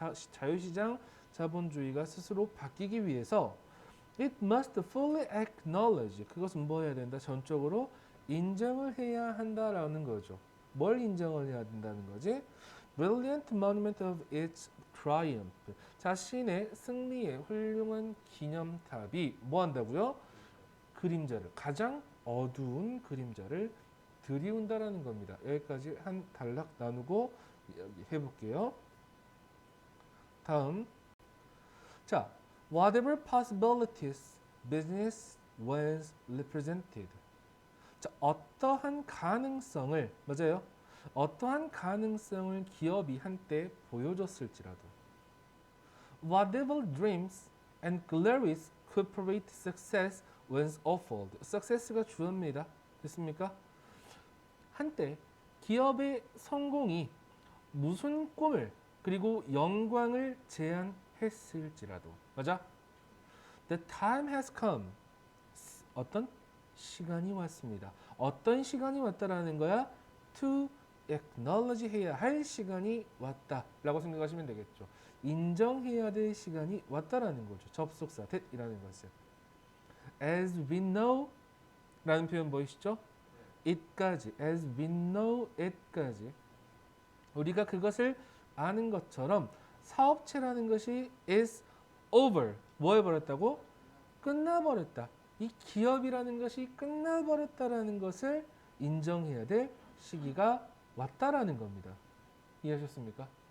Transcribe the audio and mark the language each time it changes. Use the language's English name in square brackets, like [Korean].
[Korean] 자유시장 자본주의가 스스로 바뀌기 위해서 [English] it must fully acknowledge [Korean] 그것은 뭐 해야 된다? 전적으로 인정을 해야 한다라는 거죠. 뭘 인정을 해야 된다는 거지? [English] Brilliant monument of its triumph. [Korean] 자신의 승리의 훌륭한 기념탑이 뭐 한다고요? 그림자를 가장 어두운 그림자를 들이운다라는 겁니다. 여기까지 한 단락 나누고 해볼게요. 다음. [English] 자, whatever possibilities business was represented. [Korean] 자, 어떠한 가능성을, 맞아요? 어떠한 가능성을 기업이 한때 보여줬을지라도 [English] whatever dreams and glories corporate success was offered. [Korean] success가 주어입니다. 됐습니까? 한때 기업의 성공이 무슨 꿈을 그리고 영광을 제안했을지라도 맞아? [English] The time has come. [Korean] 어떤 시간이 왔습니다. 어떤 시간이 왔다라는 거야? [English] To acknowledge [Korean] 해야 할 시간이 왔다라고 생각하시면 되겠죠. 인정해야 될 시간이 왔다라는 거죠. 접속사 that이라는 것은. [English] As we know [Korean] 라는 표현 보이시죠? it까지. [English] As we know it [Korean] 까지. 우리가 그것을 아는 것처럼 사업체라는 것이 [English] is over. [Korean] 뭐 해버렸다고? 끝나버렸다. 이 기업이라는 것이 끝나버렸다라는 것을 인정해야 될 시기가 왔다라는 겁니다. 이해하셨습니까?